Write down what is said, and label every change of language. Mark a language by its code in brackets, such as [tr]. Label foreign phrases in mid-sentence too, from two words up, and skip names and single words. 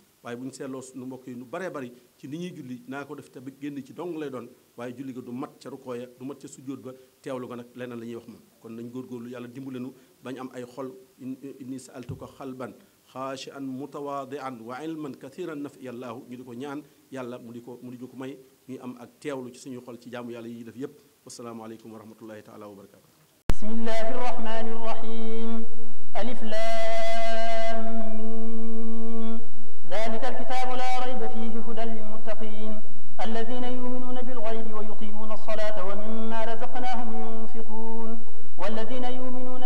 [wo] waaye bu ñu seetloo nu mbokk yi nu baree bari ci ni ñuy julli naa ko def te génn ci dong lay doon waaye julli ga du mat ca rukooya du mat ca sujjóot ba teewlu ko nag leneen la ñuy wax moom kon nañ góorgóorlu yàlla dimbalenu bañ am ay xol [ar] إني سألتك قلبا خاشعا متواضعا وعلما كثيرا نافعا [wo] ñu di ko ñaan yàlla mu di ko may ñuy am ak teewlu ci suñu xol ci jaamu yàlla yi def yépp [ar] والسلام عليكم ورحمة الله تعالى وبركاته بسم الله الرحمن الرحيم الم ذلك الكتاب لا ريب فيه هدى للمتقين الذين يؤمنون بالغيب ويقيمون الصلاة ومما رزقناهم ينفقون والذين يؤمنون